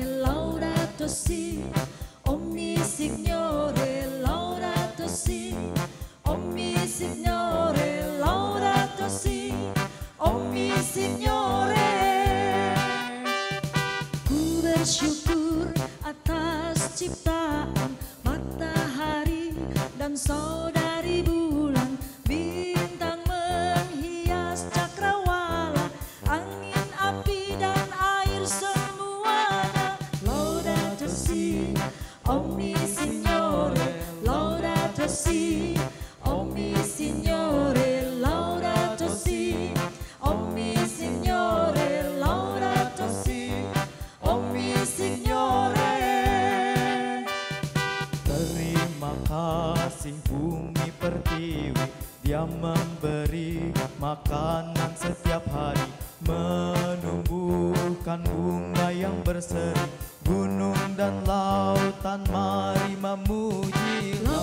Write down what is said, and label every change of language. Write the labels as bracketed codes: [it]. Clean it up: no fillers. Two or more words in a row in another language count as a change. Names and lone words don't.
[it] laudato si, ogni Signore, laudato si, ogni Signore, laudato si, ogni Signore. [id] Ku bersyukur atas ciptaan matahari dan saudari bulan, bintang menghias cakrawala, angin, api, dan air semuanya. [it] Laudato si, ogni Signore, laudato si, ogni Signore, laudato si, ogni Signore, laudato si, ogni Signore. [id] Terima kasih bumi pertiwi, Dia memberi makanan setiap hari, menumbuhkan bunga yang berseri, gunung dan lautan mari memuji